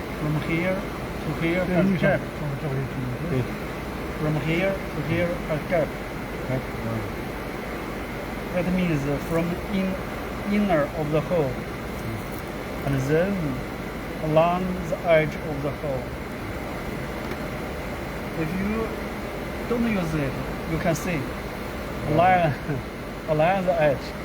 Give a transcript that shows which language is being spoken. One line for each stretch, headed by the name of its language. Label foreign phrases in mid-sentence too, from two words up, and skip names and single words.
English: From here to here has
Mongolian: Энийг
English: gap.
Mongolian: сонгож байгаа юм тийм.
English: From here to here has gap. That means from inner of the hole, and then along the edge of the hole. If you don't use it, you can see along the edge.